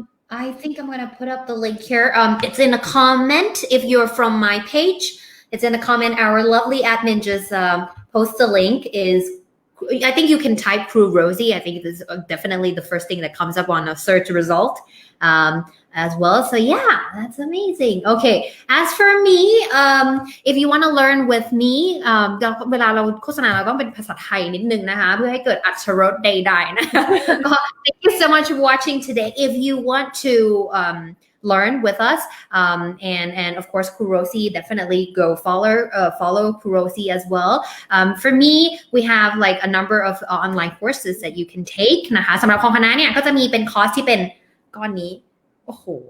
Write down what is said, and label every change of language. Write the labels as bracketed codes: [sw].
[en] I think I'm gonna put up the link here. It's in a comment if you're from my page. It's in a comment. Our lovely admin just post the link. I think you can type Crew Rosie. I think this is definitely the first thing that comes up on a search result as well. So yeah, that's amazing. Okay, as for me, if you want to learn with me [th] เวลาเราโฆษณาเราต้องเป็นภาษาไทยนิดนึงนะคะเพื่อให้เกิดอรรถรสใดๆนะคะ [en] Thank you so much for watching today. If you want to learn with us and of course Kurosi, definitely go follow Kurosi as well. For me, we have like a number of online courses that you can take [th] นะคะสำหรับของคณะเนี่ยก็จะมีเป็นคอร์สที่เป็นก้อนนี้โอ้โห